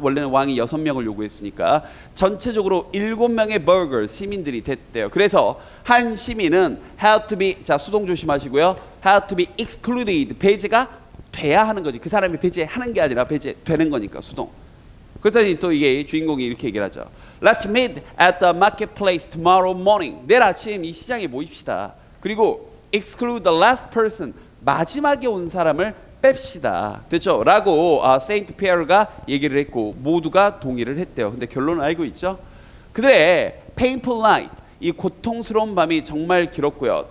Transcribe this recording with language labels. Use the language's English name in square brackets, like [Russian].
[Korean] 원래는 왕이 6명을 요구했으니까 전체적으로 7명의 버거 시민들이 됐대요. 그래서 한 시민은 [English] had to be, [Korean] 자 수동 조심하시고요. [English] had to be excluded, [Korean] 배제가 돼야 하는 거지. 그 사람이 배제하는 게 아니라 배제되는 거니까 수동. 그랬더니 또 이게 주인공이 이렇게 얘기를 하죠. [English] Let's meet at the marketplace tomorrow morning. [Korean] 내일 아침 이 시장에 모입시다. 그리고 [English] exclude the last person, [Korean] 마지막에 온 사람을 뺍시다. 됐죠? 라고 세인트 피에르가 얘기를 했고 모두가 동의를 했대요. 근데 결론은 알고 있죠? 그들의 [English] painful night, [Korean] 이 고통스러운 밤이 정말 길었고요.